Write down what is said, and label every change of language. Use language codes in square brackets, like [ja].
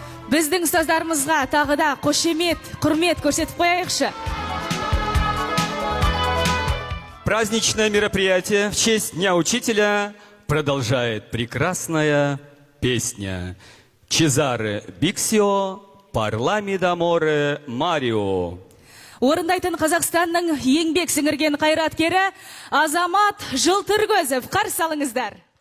[kk] Біздің ұстаздарымызға тағы да қошемет, құрмет көрсетіп қояйықшы. [ru] праздничное мероприятие в честь Дня Учителя продолжает прекрасная песня Чезаре Биксио «Parlami d'amore Mario». [kk] Орындайтын Қазақстанның еңбек сіңірген қайраткері Азамат Жылтыркөзов, қарсы алыңыздар.